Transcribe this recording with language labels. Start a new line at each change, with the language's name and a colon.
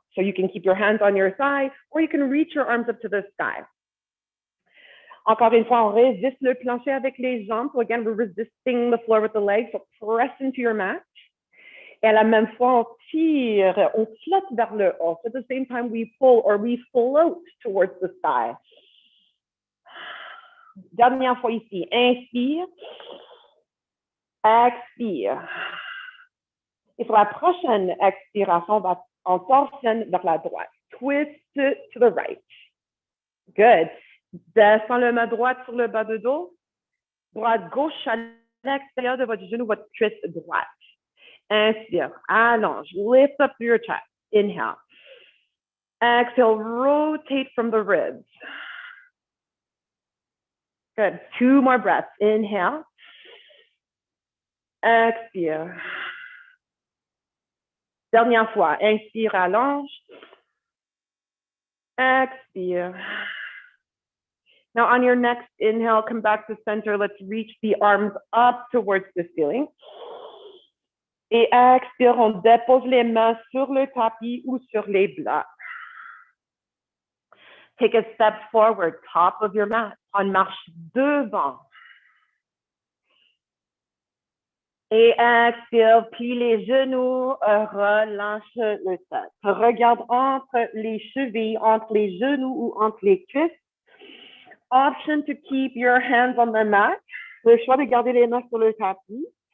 English: So you can keep your hands on your thigh or you can reach your arms up to the sky.
French: Encore une fois, on résiste le plancher avec les jambes.
English: So again, we're resisting the floor with the legs. So press into your mat.
French: Et à la même fois, on tire, on flotte vers le haut.
English: So at the same time, we pull or we float towards the sky.
French: Dernière fois ici. Inspire. Expire. Et sur la prochaine expiration, on torsionne vers la droite.
English: Twist to the right. Good.
French: Descends le main droite sur le bas de dos. Droite gauche à l'extérieur de votre genou, votre cuisse droite. Inspire. Allonge.
English: Lift up through your chest. Inhale. Exhale. Rotate from the ribs. Good. Two more breaths. Inhale. Expire.
French: Dernière fois. Inspire, allonge. Expire.
English: Now, on your next inhale, come back to center. Let's reach the arms up towards the ceiling.
French: Et expire, on dépose les mains sur le tapis ou sur les blocs.
English: Take a step forward, top of your mat.
French: On marche devant. Et expire, plie les genoux, relâche le tête. Regarde entre les chevilles, entre les genoux ou entre les cuisses.
English: Option to keep your hands on the mat.
French: Le choix de garder les mains sur le tapis.